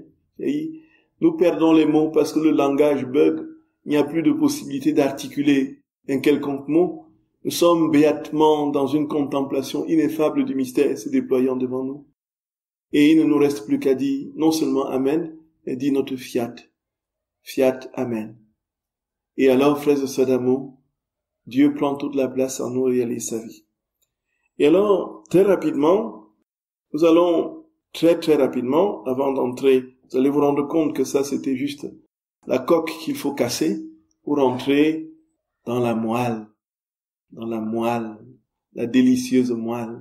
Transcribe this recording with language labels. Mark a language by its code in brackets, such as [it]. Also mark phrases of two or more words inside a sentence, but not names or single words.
[fr] Et nous perdons les mots parce que le langage bug, il n'y a plus de possibilité d'articuler un quelconque mot. Nous sommes béatement dans une contemplation ineffable du mystère se déployant devant nous. Et il ne nous reste plus qu'à dire non seulement Amen, mais dire notre fiat. Fiat, Amen. Et alors, frères et sœurs d'amour, Dieu prend toute la place en nous et réalise sa vie. Et alors, très rapidement, nous allons très rapidement, avant d'entrer, vous allez vous rendre compte que ça c'était juste la coque qu'il faut casser pour entrer dans la moelle, la délicieuse moelle.